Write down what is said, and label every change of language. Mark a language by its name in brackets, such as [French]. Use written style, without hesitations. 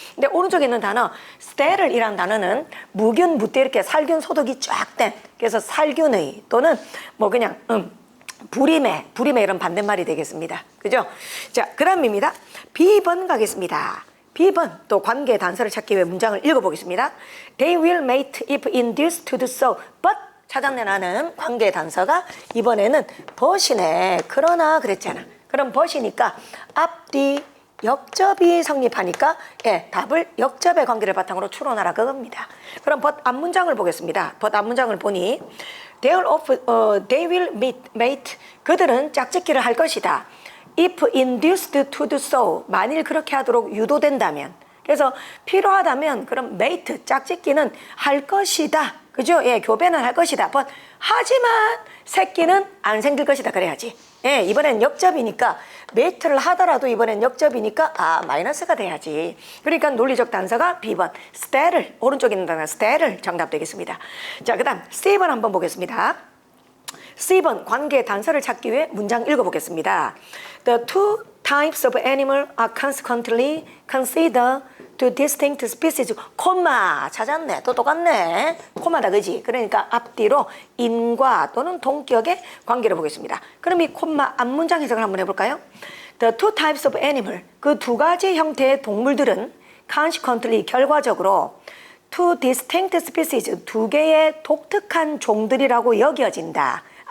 [Korean] 근데 오른쪽에 있는 단어 sterile 이라는 단어는 무균 무대 이렇게 살균 소독이 쫙 된 그래서 살균의 또는 뭐 그냥 불임의 이런 반대말이 되겠습니다. 그죠? 자, 그 다음입니다. B번 가겠습니다. B번 또 관계 단서를 찾기 위해 문장을 읽어보겠습니다. [English] They will mate if induced to do so, but [Korean] 찾아내라는 관계 단서가 이번에는 but이네. 그러나 그랬잖아. 그럼 but이니까 앞뒤 역접이 성립하니까 예, 답을 역접의 관계를 바탕으로 추론하라 그겁니다. 그럼 but 앞문장을 보겠습니다. but 앞문장을 보니 [English] they will mate [Korean] 그들은 짝짓기를 할 것이다. [English] if induced to do so [Korean] 만일 그렇게 하도록 유도된다면 그래서 필요하다면 그럼 mate 짝짓기는 할 것이다. 그죠? 예, 교배는 할 것이다. but 하지만 새끼는 안 생길 것이다. 그래야지. 예, 이번엔 역접이니까 메이트를 하더라도 이번엔 역접이니까 마이너스가 돼야지. 그러니까 논리적 단서가 B번 sterile 오른쪽에 있는 단어 sterile 정답 되겠습니다. 자, 그 다음 C번 한번 보겠습니다. C번 관계 단서를 찾기 위해 문장 읽어보겠습니다. [English] The two types of animal are consequently considered two distinct species. [Korean] 콤마 찾았네. 또 똑같네. 콤마다 그지? 그러니까 앞뒤로 인과 또는 동격의 관계를 보겠습니다. 그럼 이 콤마 앞문장 해석을 한번 해볼까요? [English] The two types of animal [Korean] 그 두 가지 형태의 동물들은 consequently 결과적으로 [English] two distinct species [Korean] 두 개의 독특한 종들이라고 여겨진다.